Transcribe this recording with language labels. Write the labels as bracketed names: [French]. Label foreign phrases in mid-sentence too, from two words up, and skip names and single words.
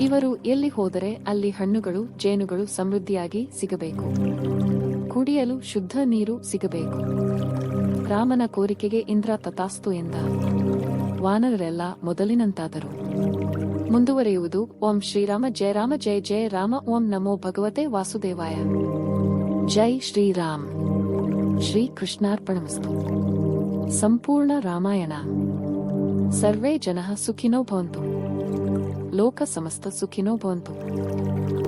[Kannada] ಇವರು ಎಲ್ಲಿ ಹೋದರೆ ಅಲ್ಲಿ ಹಣ್ಣುಗಳು ಜೇನುಗಳು ಸಮೃದ್ಧಿಯಾಗಿ ಸಿಗಬೇಕು. ಕುಡಿಯಲು ಶುದ್ಧ ನೀರು ಸಿಗಬೇಕು. ರಾಮನ ಕೋರಿಕೆಗೆ ಇಂದ್ರ ತಥಾಸ್ತು ಎಂದ. ವಾನರರೆಲ್ಲ ಮೊದಲಿನಂತಾದರು. ಮುಂದುವರಿಯುವುದು. [Sanskrit] ಓಂ ಶ್ರೀರಾಮ ಜಯ ರಾಮ ಜಯ ಜಯ ರಾಮ. ಓಂ ನಮೋ ಭಗವತೆ ವಾಸುದೇವಾಯ. ಜೈ ಶ್ರೀರಾಮ್. ಶ್ರೀ ಕೃಷ್ಣಾರ್ಪಣಮಸ್ತು. [Kannada] ಸಂಪೂರ್ಣ ರಾಮಾಯಣ. [Sanskrit] ಸರ್ವೇ ಜನಃ ಸುಖಿನೋ ಭವಂತು. ಲೋಕ ಸಮಸ್ತ ಸುಖಿನೋ ಭವಂತು.